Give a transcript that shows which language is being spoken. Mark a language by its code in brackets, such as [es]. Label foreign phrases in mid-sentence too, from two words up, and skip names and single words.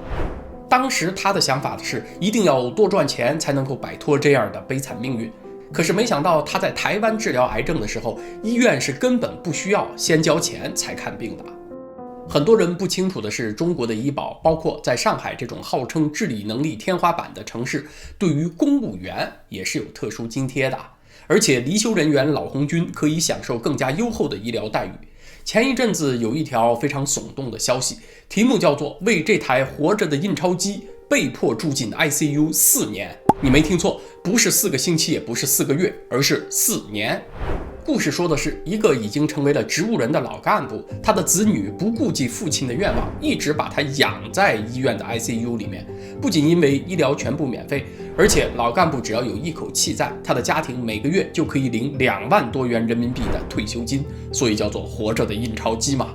[zh] 當時他的想法是一定要多賺錢才能夠擺脫這樣的悲慘命運。可是沒想到他在台灣治療癌症的時候，醫院是根本不需要先交錢才看病的。很多人不清楚的是，中國的醫保，包括在上海這種號稱治理能力天花板的城市，對於公務員也是有特殊津貼的。而且離休人員老紅軍可以享受更加優厚的醫療待遇。前一陣子有一條非常耸動的消息，題目叫做為這台活着的印鈔機被迫住進 ICU 4年。你沒聽錯，不是4個星期，也不是4個月，而是4年。故事說的是一個已经成為了植物人的老幹部，他的子女不顧及父親的願望，一直把他養在醫院的 ICU 裡面。不僅因為醫療全部免費，而且老幹部只要有一口氣在，他的家庭每個月就可以領2萬多元人民幣的退休金，所以叫做活着的印鈔機嘛。